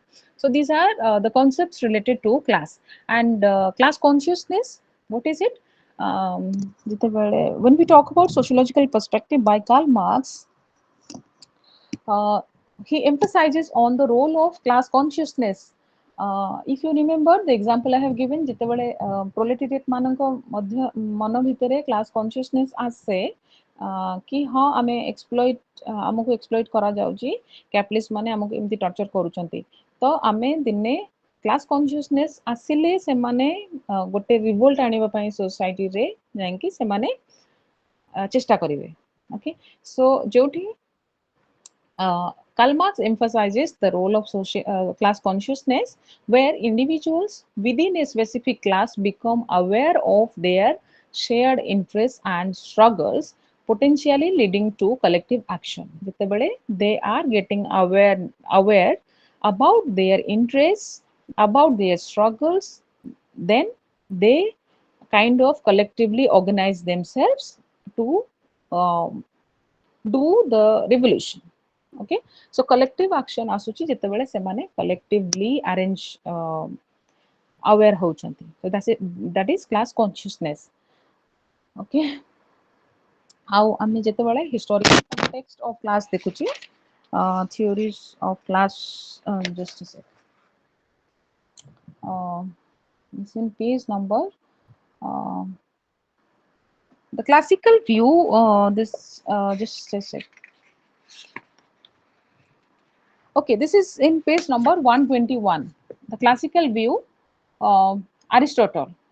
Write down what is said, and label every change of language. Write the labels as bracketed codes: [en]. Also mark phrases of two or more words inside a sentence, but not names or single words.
[en] So these are the concepts related to class and class consciousness. What is it? When we talk about sociological perspective by Karl Marx, uh, he emphasizes on the role of class consciousness. If you remember the example I have given, [or] ଯେତେବେଳେ proletariat ମାନଙ୍କ ମଧ୍ୟ ମନ ଭିତରେ [en] class consciousness [or] ଆସେ कि ହଁ ଆମେ ଆମକୁ exploit କରାଯାଉଛି capitalist ମାନେ ଆମକୁ ଏମିତି torture କରୁଛନ୍ତି ତ ଆମେ ଦିନେ [en] class consciousness [or] ଆସିଲେ ସେମାନେ ଗୋଟେ ରିଭୋଲ୍ଟ ଆଣିବା ପାଇଁ ସୋସାଇଟିରେ ଯାଇକି ସେମାନେ ଚେଷ୍ଟା କରିବେ [en] okay so [or] ଯୋଉଠି [en] Karl Marx emphasizes the role of class consciousness, where individuals within a specific class become aware of their shared interests and struggles, potentially leading to collective action. ଯେତେବେଳେ they are getting aware about their interests, about their struggles, then they kind of collectively organize themselves to um, do the revolution. Okay, so collective action [or] ଆସୁଛି ଯେତେବେଳେ ସେମାନେ [en] collectively arrange aware ହଉଛନ୍ତି so that is class consciousness okay [or] ଆଉ ଆମେ ଯେତେବେଳେ [en] historical context of class ଦେଖୁଛି theories of class just a sec it's in page number uh, the classical view this just a sec okay this is in page number 121 the classical view Aristotle.